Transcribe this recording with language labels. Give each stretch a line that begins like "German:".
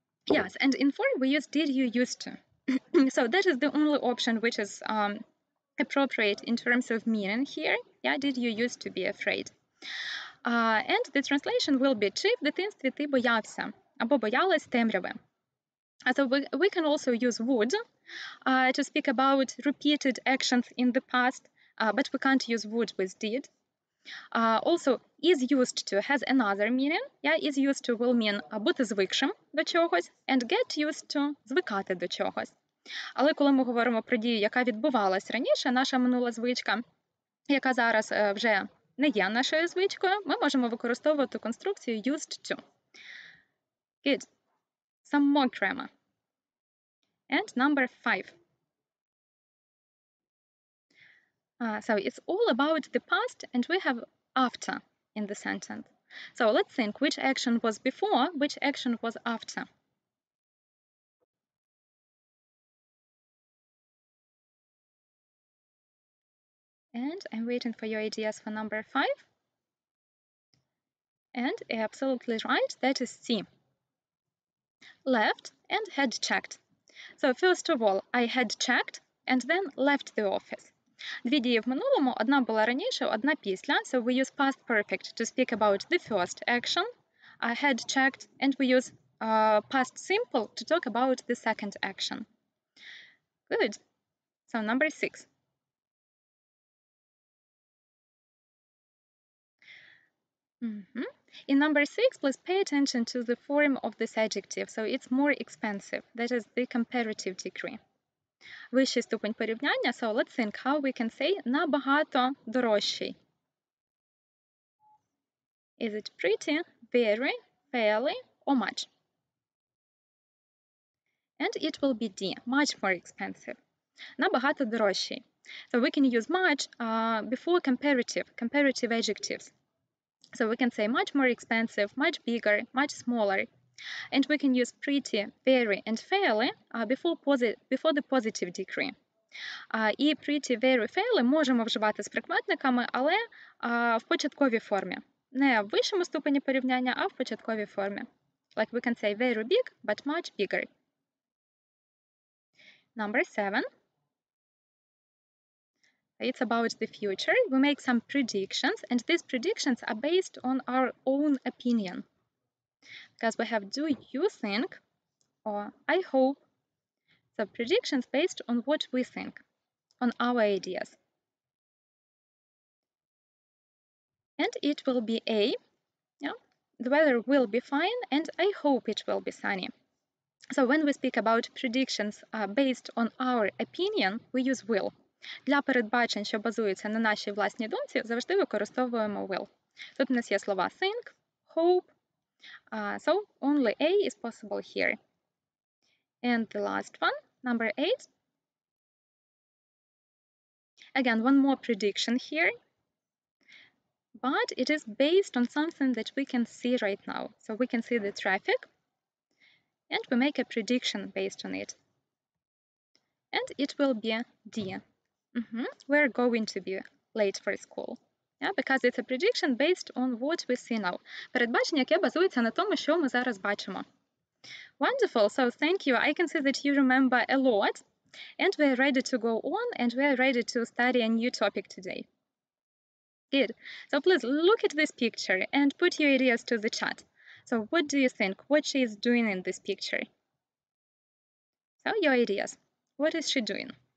English: Yes, and in 4 we use did you used to. So that is the only option which is appropriate in terms of meaning here. Yeah, did you used to be afraid? And the translation will be
Ukrainian: чи в дитинстві ти боявся або боялась темряви.
English: So we can also use would to speak about repeated actions in the past, but we can't use would with did. Also, is used to has another meaning. Yeah, is used to will mean
Ukrainian: бути звикшим до чогось,
English: and get used to
Ukrainian: звикати до чогось. Але коли ми говоримо про дію, яка відбувалась раніше, наша минула звичка, яка зараз вже не є нашою звичкою, ми можемо використовувати конструкцію used to.
English: Good. Some more grammar. And number 5. So it's all about the past, and we have after in the sentence. So let's think which action was before, which action was after. And I'm waiting for your ideas for number 5. And absolutely right, that is C. Left and had checked. So first of all, I had checked and then left the office.
Ukrainian: Дві дії в минулому, одна була раніше, одна після.
English: So we use past perfect to speak about the first action. I had checked, and we use past simple to talk about the second action. Good. So number 6. In number 6, please pay attention to the form of this adjective. So it's more expensive. That is the comparative degree.
Ukrainian: Вищий ступень порівняння.
English: So let's think how we can say
Ukrainian: набагато дорожчий.
English: Is it pretty, very, fairly, or much? And it will be D, much more expensive.
Ukrainian: Набагато дорожчий.
English: So we can use much before comparative adjectives. So we can say much more expensive, much bigger, much smaller. And we can use pretty, very, and fairly before the positive degree.
Ukrainian: І pretty, very, fairly можемо вживати з прикметниками, але в початковій формі. Не в вищому ступені порівняння, а в початковій формі.
English: Like we can say very big, but much bigger. Number 7. It's about the future. We make some predictions, and these predictions are based on our own opinion. Because we have do you think or I hope. So predictions based on what we think, on our ideas. And it will be A. Yeah, the weather will be fine, and I hope it will be sunny. So when we speak about predictions based on our opinion, we use will.
Ukrainian: Для передбачень, що базуються на нашій власній думці, завжди використовуємо will. Тут у нас є слова
English: think, hope, so only A is possible here. And the last one, number 8. Again, one more prediction here, but it is based on something that we can see right now. So we can see the traffic, and we make a prediction based on it. And it will be D. We're going to be late for school. Yeah, because it's a prediction based on what we see now.
Ukrainian: Передбачення, яке базується на тому, що ми зараз бачимо.
English: Wonderful, so thank you. I can see that you remember a lot, and we're ready to go on, and we're ready to study a new topic today. Good. So please look at this picture and put your ideas to the chat. So what do you think? What she is doing in this picture? So your ideas. What is she doing?